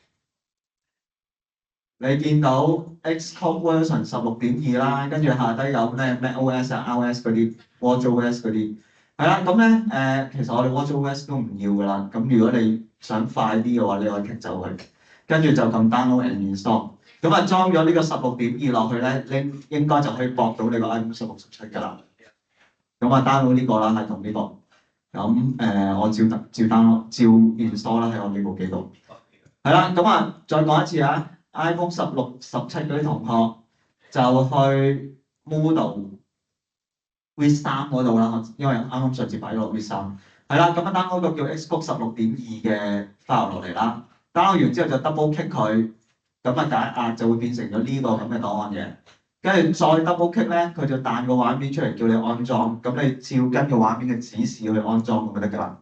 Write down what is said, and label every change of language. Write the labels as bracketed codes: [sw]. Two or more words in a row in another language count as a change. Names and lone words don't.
[yue] 你見到 Xcode version 16.2啦，跟住下低有咩 macOS 啊、iOS 嗰啲、watchOS 嗰啲，係啦，咁咧其實我哋 watchOS 都唔要㗎啦。咁如果你想快啲嘅話，你可以剔走佢，跟住就撳 [en] download and install。 [yue] 咁啊裝咗呢個16.2落去咧，你應該就可以駁到你個 iPhone 16、17㗎啦。咁啊 download 呢個啦，係同呢個。咁我照 download 照 install 啦，喺我呢部機度。係啦，咁啊再講一次啊。iPhone 16、17嗰啲同學就去 Moodle With 3 嗰度啦，因為啱啱上次擺咗 With 3，係啦，咁啊 download 個叫 Xcode 16.2嘅 file 落嚟啦 ，download 完之後就 [en] double click [yue] 佢，咁啊解壓就會變成咗呢個咁嘅檔案嘅，跟住再 [en] double click [yue] 咧，佢就彈個畫面出嚟叫你安裝，咁你照跟個畫面嘅指示去安裝咁就得㗎啦。